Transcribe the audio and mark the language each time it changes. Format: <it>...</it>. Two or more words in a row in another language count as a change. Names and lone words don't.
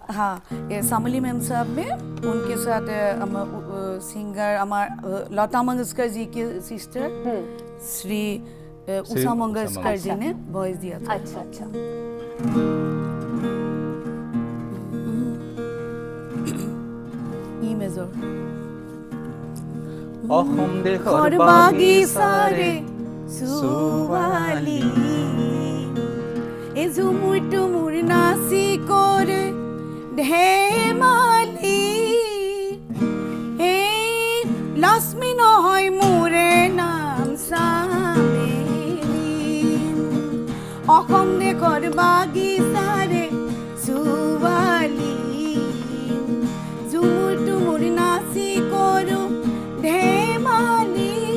<hi>हाँ, ये सामली मैम साहब में उनके साथ सिंगर हमार लता मंगेशकर जी के सिस्टर श्री उषा मंगेशकर जी ने वॉइस दिया था। अच्छा अच्छा। ई मेजर</hi> <as>অসম দেশৰ ঘৰ বাগিচাৰে ছোৱালী এ ঝুমুৰ তুমুৰ নাচি কৰে ধেমালি এই লক্ষ্মী নহয় মোৰে নাম চামেলি অসম দেশৰ বাগিচাৰে ছোৱালী ঝুমুৰ তুমুৰ নাচি কৰোঁ ধেমালি</as>